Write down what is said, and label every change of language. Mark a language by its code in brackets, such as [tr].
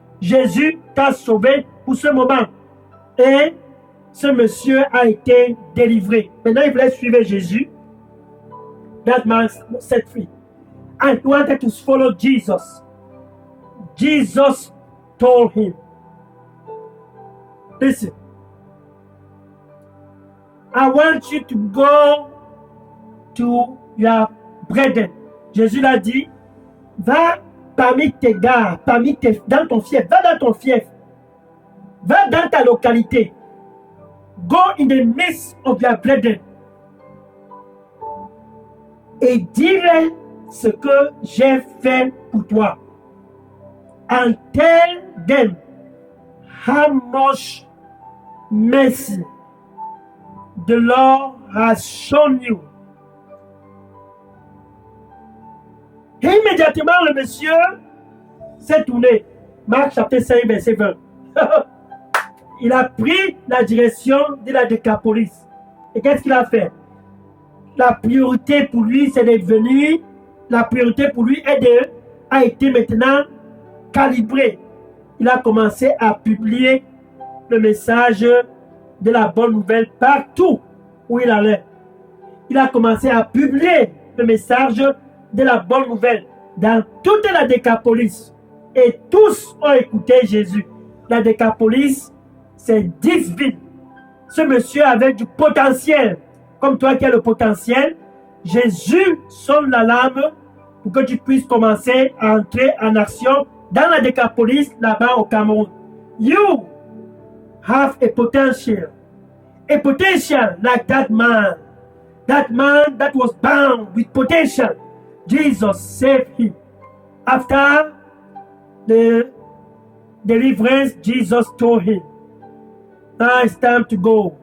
[fr] Jésus t'a sauvé pour ce moment. Et ce monsieur a été délivré. Maintenant, il voulait suivre Jésus. [en] That man set free. And he wanted to follow Jesus. Jesus told him, listen, I want you to go to your brethren. [fr] Jésus l'a dit, va parmi tes gars, dans ton fief, va dans ton fief, va dans ta localité. [en] Go in the midst of your brethren. [fr] Et dis-leur ce que j'ai fait pour toi. [en] And tell them how much mercy the Lord has shown you. [fr] Et immédiatement, le monsieur s'est tourné. Marc chapitre 5, verset 20. Il a pris la direction de la Décapolis. Et qu'est-ce qu'il a fait? La priorité pour lui, c'est d'être venu. La priorité pour lui a été maintenant calibrée. Il a commencé à publier le message de la bonne nouvelle partout où il allait. Il a commencé à publier le message de la bonne nouvelle dans toute la Décapolis. Et tous ont écouté Jésus. La Décapolis, c'est 10 villes. Ce monsieur avait du potentiel. Comme toi qui as le potentiel, Jésus sonne l'alarme pour que tu puisses commencer à entrer en action dans la Décapolis, là-bas au Cameroun. [en] You have a potential like that man that was bound with potential. Jesus saved him. After the deliverance, Jesus told him, now it's time to go.